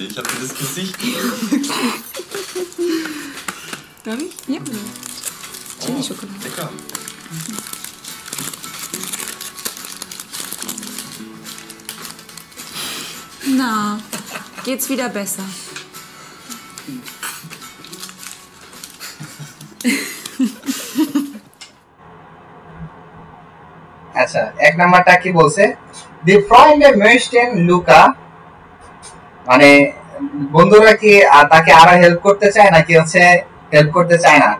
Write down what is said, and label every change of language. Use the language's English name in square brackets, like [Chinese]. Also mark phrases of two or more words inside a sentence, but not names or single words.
[German] Ich habe dir das Gesicht. Darf ich? Ja. Chili-Schokolade. Lecker. Na, geht's wieder besser? [Bangla] আচ্ছা, এক নাম্বারটা কি বলছে? [German] Die Freunde möchten Luca, [Bangla] মানে বন্ধুরা কি তাকে আরো হেল্প করতে চায় নাকি হচ্ছে হেল্প করতে চায় না?